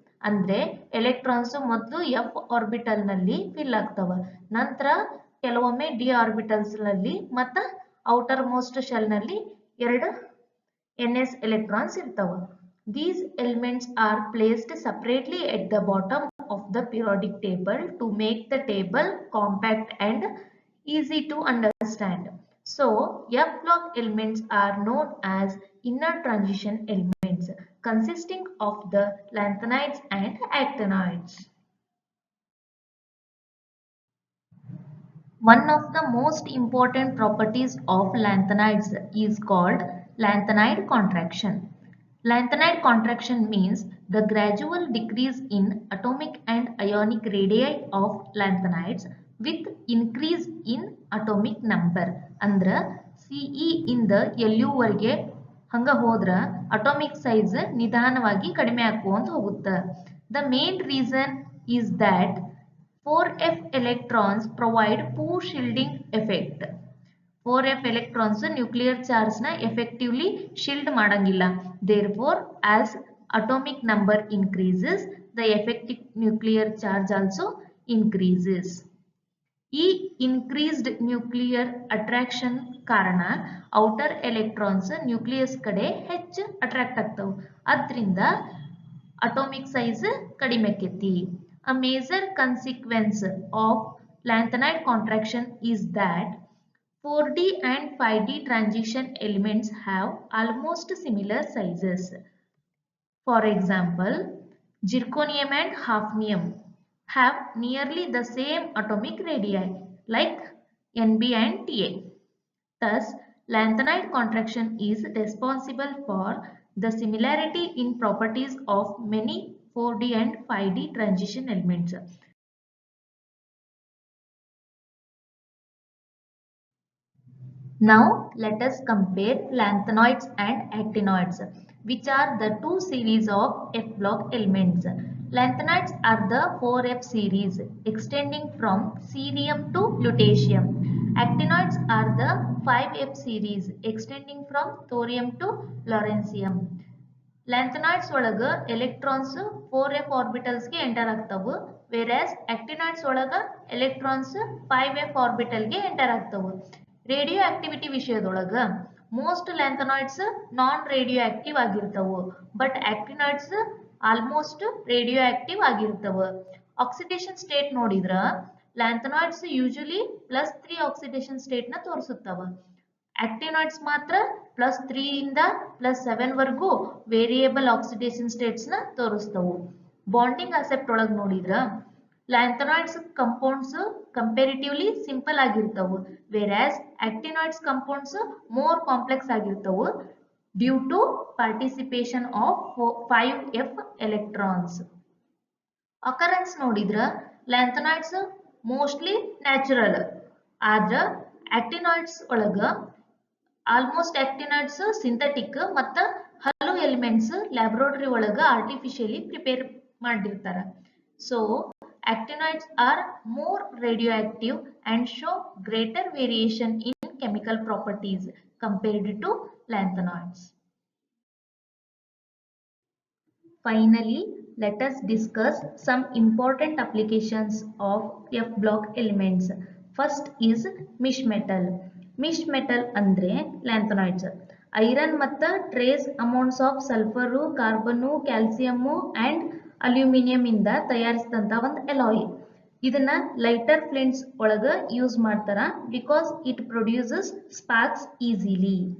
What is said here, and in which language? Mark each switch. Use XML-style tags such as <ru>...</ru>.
<kn>ಅಂದ್ರೆ ಎಲೆಕ್ಟ್ರಾನ್ಸ್ ಮೊದಲು F orbital ನಲ್ಲಿ ಫಿಲ್ ಆಗ್ತವ, ನಂತರ ಕೆಲವೊಮ್ಮೆ ಡಿ ಆರ್ಬಿಟಲ್ಸ್ ನಲ್ಲಿ ಮತ್ತು ಔಟರ್ ಮೋಸ್ಟ್ ಶೆಲ್ ನಲ್ಲಿ ಎರಡು</kn> <en>ns electrons</en> <kn>ಇರ್ತವ.</kn> <en>These elements are placed separately at the bottom of the periodic table to make the table compact and easy to understand. So, F block elements are known as inner transition elements, consisting of the lanthanides and actinides. One of the most important properties of lanthanides is called lanthanide contraction. Lanthanide contraction means the gradual decrease in atomic and ionic radii of lanthanides with increase in atomic number.</en> <kn>ಅಂದ್ರ CE ಇಂದ LU ವರೆಗೆ ಹಂಗ ಹೋದ್ರ atomic size ನಿಧಾನವಾಗಿ ಕಡಿಮೆ ಆಗುವಂತ ಹೋಗುತ್ತೆ.</kn> <en>The main reason is that 4f electrons provide poor shielding effect. 4f electrons nuclear charge</en> <kn>na</kn> <en>effectively shield</en> <kn>ಮಾಡಂಗಿಲ್ಲ.</kn> <en>Therefore, as atomic number increases, the effective nuclear charge also increases.</en> <kn>ಈ</kn> <en>increased nuclear attraction</en> <kn>ಕಾರಣ</kn> <en>outer electrons nucleus</en> <kn>ಕಡೆ ಹೆಚ್ಚು</kn> <en>attract</en> <kn>ಆಗ್ತವೆ. ಅದರಿಂದ</kn> <en>atomic size</en> <kn>ಕಡಿಮೆ ಆಕೈತಿ.</kn> <en>A major consequence of lanthanide contraction is that 4D and 5D transition elements have almost similar sizes. For example, zirconium and hafnium have nearly the same atomic radii like Nb and Ta. Thus, lanthanide contraction is responsible for the similarity in properties of many 4D and 5D transition elements. Now let us compare lanthanoids and actinoids, which are the two series of F block elements. Lanthanoids are the 4F series extending from cerium to lutetium. Actinoids are the 5F series extending from thorium to lawrencium. Lanthanoids</en> <kn>ಒಳಗ</kn> <en>electrons 4f orbitals ಗೆ enter</en> <kn>ಆಗ್ತಾವು,</kn> <en>whereas actinoids ಒಳಗ electrons 5f orbital ಗೆ enter ಆಗ್ತಾವು. Radioactivity</en> <kn>ವಿಷಯದೊಳಗ</kn> <en>most lanthanoids non radioactive</en> <kn>ಆಗಿರ್ತವು,</kn> <en>but actinoids almost radioactive</en> <kn>ಆಗಿರ್ತವ.</kn> <en>oxidation state</en> <kn>ನೋಡಿದ್ರ</kn> <en>lanthanoids usually +3 oxidation state</en> <kn>ನ ತೋರಿಸುತ್ತವ. Actinoids ಮಾತ್ರ +3 ಇಂದ +7 ವರೆಗೂ ವೇರಿಯೇಬಲ್ ಆಕ್ಸಿಡೇಷನ್ ಸ್ಟೇಟ್ಸ್ ನ ತೋರಿಸ್ತವು.</kn> <en>bonding aspect</en> <kn>ಒಳಗೆ ನೋಡಿದ್ರ</kn> <en>lanthanoids compounds comparatively simple</en> <kn>ಆಗಿರ್ತವು,</kn> <en>whereas actinoids compounds more complex ಆಗಿರ್ತವು due to participation of 5f electrons. Occurrence</en> <kn>ನೋಡಿದ್ರ</kn> <en>lanthanides mostly natural,</en> <kn>ಆದ್ರ</kn> <en>actinoids ಒಳಗ almost actinoids synthetic</en> <kn>ಮತ್ತ ಹಲವು</kn> <en>elements laboratory</en> <kn>ಒಳಗ</kn> <en>artificially prepare</en> <kn>ಮಾಡಿರ್ತಾರ.</kn> <en>So actinoids are more radioactive and show greater variation in chemical properties compared to lanthanoids. Finally, let us discuss some important applications of F block elements. First is misch metal. Misch metal</en> <kn>ಅಂದ್ರೆ</kn> <en>Lanthanoids. Iron ಮತ್ತು trace amounts of sulphur, carbon, calcium and aluminium</en> <kn>ಇಂದ ತಯಾರಿಸಿದಂತ ಒಂದು</kn> <en>Alloy.</en> <kn>ಇದನ್ನ</kn> <en>lighter flints</en> <kn>ಒಳಗ</kn> <en>use</en> <kn>ಮಾಡ್ತಾರ</kn> <en>Because it produces sparks easily.</en>